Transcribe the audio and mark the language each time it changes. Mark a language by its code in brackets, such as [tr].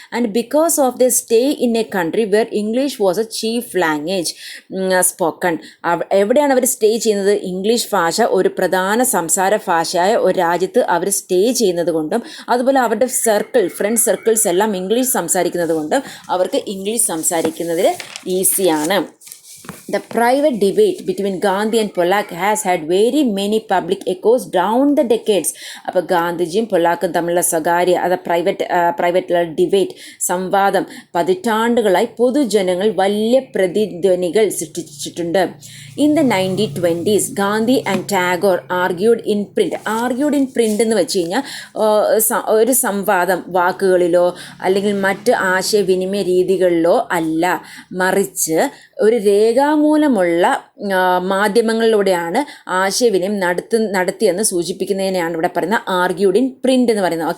[en] And because of the stay in a country where English was a chief language spoken. [ml] എവിടെയാണ് അവർ stay ചെയ്യുന്നത്? English ഭാഷ ഒരു പ്രധാന സംസാര ഭാഷയായ ഒരു രാജ്യത്ത് അവർ സ്റ്റേ ചെയ്യുന്നത് കൊണ്ടും അതുപോലെ അവരുടെ ഫ്രണ്ട് സർക്കിൾസ് എല്ലാം ഇംഗ്ലീഷ് സംസാരിക്കുന്നത് കൊണ്ടും അവർക്ക് ഇംഗ്ലീഷ് സംസാരിക്കുന്നതിൽ ഈസിയാണ്. [en] The private debate between Gandhi and Pollock has had very many public echoes down the decades. [ml] അപ്പോൾ ഗാന്ധിജിയും പൊല്ലാക്കും തമ്മിലുള്ള സ്വകാര്യ പ്രൈവറ്റ് ഡിബേറ്റ് സംവാദം പതിറ്റാണ്ടുകളായി പൊതുജനങ്ങൾ വലിയ പ്രതിധ്വനികൾ സൃഷ്ടിച്ചിട്ടുണ്ട്. [en] in the 1920s Gandhi and Tagore argued in print [ml] എന്ന് വെച്ച് കഴിഞ്ഞാൽ ഒരു സംവാദം വാക്കുകളിലോ അല്ലെങ്കിൽ മറ്റ് ആശയവിനിമയ രീതികളിലോ അല്ല, മറിച്ച് ഒരു രേഖാമൂലമുള്ള മാധ്യമങ്ങളിലൂടെയാണ് ആശയവിനിമയം നടത്തിയെന്ന് സൂചിപ്പിക്കുന്നതിനെയാണ് ഇവിടെ പറയുന്നത് [en] argued in print [ml] എന്ന് പറയുന്നത്.